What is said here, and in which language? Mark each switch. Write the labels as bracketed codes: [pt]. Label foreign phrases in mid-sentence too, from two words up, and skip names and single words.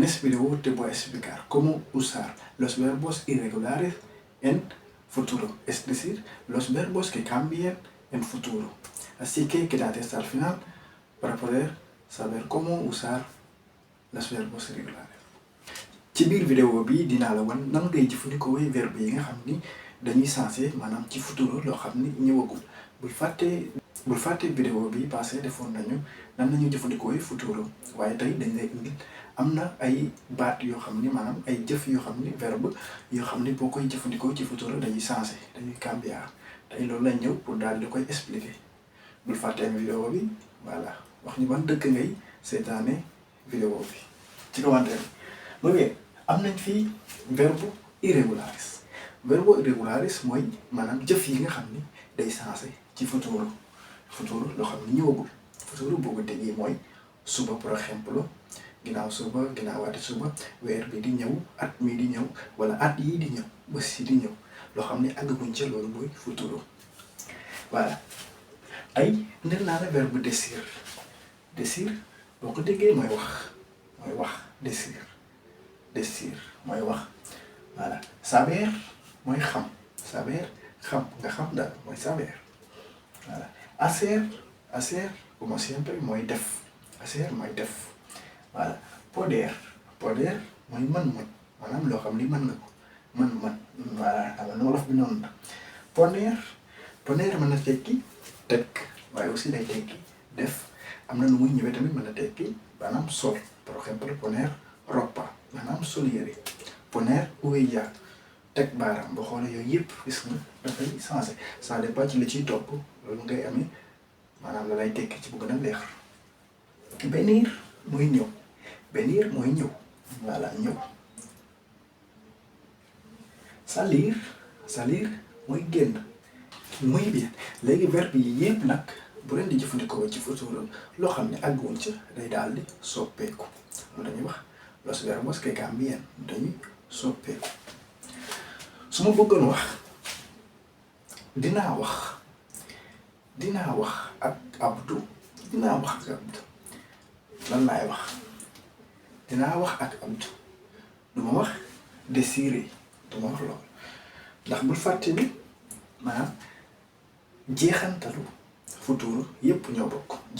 [es] este video te voy a explicar cómo usar los verbos irregulares en futuro, es decir, los verbos que cambian en futuro. Así que quédate hasta el final para poder saber cómo usar los verbos irregulares. [wo] ci biir vidéo bi dinaa la wan nan ngay jëfandikoo verbe yi nga xam ni dañuy sensé maanaam ci futuro loo xam ni ñëwagul. bul fàtte vidéo bi passé defoon nañu nan lañuy jëfandikoo futuro waaye tey dañ lay indil am na ay baat yoo xam ni maanaam ay jëf yoo xam ni verbe yoo xam ni boo koy jëfandikoo ci futuro dañuy sensé dañuy cambiar tey loolu lañ ñëw pour daal di koy expliquer. bul fàtte vidéo bi voilà wax ñu ban dëkk ngay seetaane vidéo bi ci commentaire bi. ok am nañ fii verbe irregularis. verbe irregularis mooy maanaam jëf yi nga xam ni day sensé ci futuro loo xam ni ñëwagul. futuro boo ko déggee mooy suba [fr] par exemple [wo] ginnaaw suba ginnaawaati suba weer bi di ñëw at mi di ñëw wala at yii di ñëw bés yi di ñëw loo xam ni àggaguñ ca loolu mooy futuro. voilà ay ndel naa la verbe désir. désir boo ko déggee mooy wax désir mooy wax. voilà saber mooy xam nga xam daal mooy saber. voilà [es] hacer como siempre [wo] mooy def. voilà poder mooy mën-mën maanaam loo xam ni mën nga ko mën-mën. voilà xam nga wolof bi noonu la. poner mën na tekki teg waaye aussi day tekki def. am na nu muy ñëwee tamit mën na tekki maanaam sol [fr] par exemple [es] poner ropa [wo] maanaam sol yére. [es] poner huella [wo] teg baaraam boo xoolee yooyu yëpp gis nga dafay changé [fr] ça dépend [wo] ci li ciy topp loolu ngay amee maanaam la lay tekki ci bu gën a leer. venir mooy ñëw voilà ñëw. salir mooy génn. [es] muy bien [wo] léegi verbe yi yëpp nag bu leen di jëfandikoo ci futuro loo xam ne àgguwuñ ca day daal di soppeeku loolu dañuy wax [es] los verbos que cambian [wo] dañuy soppeeku. su ma bëggoon wax dinaa wax ak Abdou lan laay wax. dinaa wax ak Abdou du ma wax désirer du ma wax loolu ndax bul fàtte ni maanaam jeexantalu futuro yépp ñoo bokk.